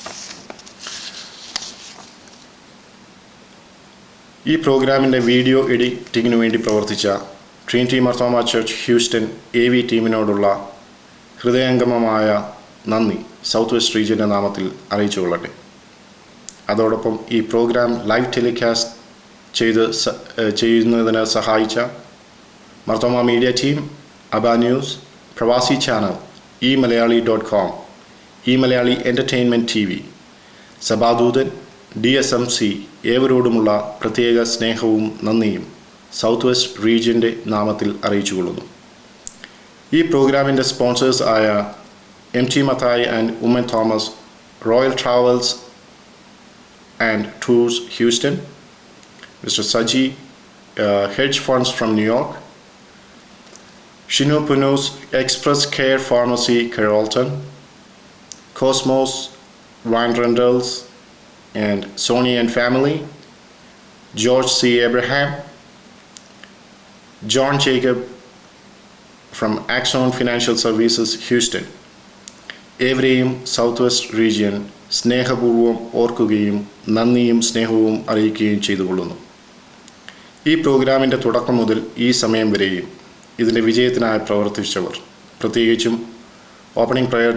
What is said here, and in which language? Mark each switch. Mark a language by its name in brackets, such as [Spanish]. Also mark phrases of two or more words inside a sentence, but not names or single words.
[Malayalam] ഈ പ്രോഗ്രാമിൻ്റെ വീഡിയോ എഡിറ്റിങ്ങിനു വേണ്ടി പ്രവർത്തിച്ച ട്രിനിറ്റി മാർത്തോമ ചർച്ച് ഹ്യൂസ്റ്റൺ AV ടീമിനോടുള്ള ഹൃദയംഗമമായ നന്ദി സൗത്ത് വെസ്റ്റ് റീജിയൻ്റെ നാമത്തിൽ അറിയിച്ചുകൊള്ളട്ടെ. അതോടൊപ്പം ഈ പ്രോഗ്രാം [English] live telecast [Malayalam] ചെയ്യുന്നതിന് സഹായിച്ച മാർത്തോമ മീഡിയ ടീം, അബ ന്യൂസ്, പ്രവാസി ചാനൽ, eMalayali.com, eMalayali എൻ്റർടൈൻമെൻറ്റ് TV, സഭാദൂതൻ, DSMC ഏവരോടുമുള്ള പ്രത്യേക സ്നേഹവും നന്ദിയും സൗത്ത് വെസ്റ്റ് റീജിയൻ്റെ നാമത്തിൽ അറിയിച്ചുകൊള്ളുന്നു. ഈ പ്രോഗ്രാമിൻ്റെ സ്പോൺസേഴ്സ് ആയ MT മത്തായി ആൻഡ് ഉമ്മൻ തോമസ്, റോയൽ ട്രാവൽസ് ആൻഡ് ടൂർസ് ഹ്യൂസ്റ്റൺ, [English] Mr. Saji, hedge funds from New York, Shinu Punu's Express Care Pharmacy, Carrollton, Cosmos Wine Rentals and Sony and Family, George C. Abraham, John Jacob from Axon Financial Services, Houston. [Malayalam] ഏവരെയും സൗത്ത് വെസ്റ്റ് റീജിയൻ സ്നേഹപൂർവ്വം ഓർക്കുകയും നന്ദിയും സ്നേഹവും അറിയിക്കുകയും ചെയ്തുകൊള്ളുന്നു. ഈ പ്രോഗ്രാമിൻ്റെ തുടക്കം മുതൽ ഈ സമയം വരെയും ഇതിൻ്റെ വിജയത്തിനായി പ്രവർത്തിച്ചവർ, പ്രത്യേകിച്ചും [English] opening prayer